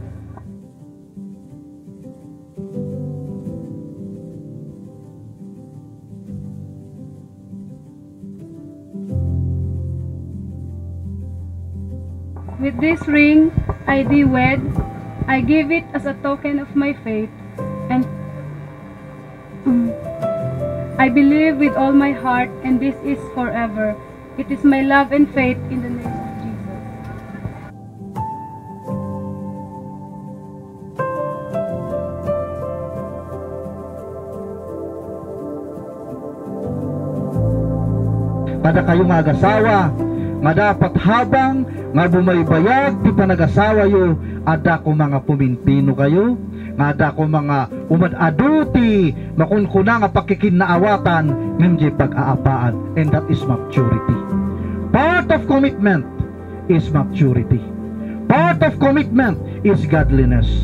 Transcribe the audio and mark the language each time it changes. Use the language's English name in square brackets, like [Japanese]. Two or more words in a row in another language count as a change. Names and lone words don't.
[English] With this ring I thee wed, I give it as a token of my faith, and I believe with all my heart, and this is forever. It is my love and faith in the name of Jesus. [Iloko] Kada kayo mga agasawa, nga dapat habang nga bumaybayag ti panagasawa yo, ada ko mga puminpino kayo, nga ada ko mga umadaduti makunkuna nga pakikinaawatan ng pag-aapaan, [English] and that is maturity. Part of commitment is maturity. Part of commitment is godliness.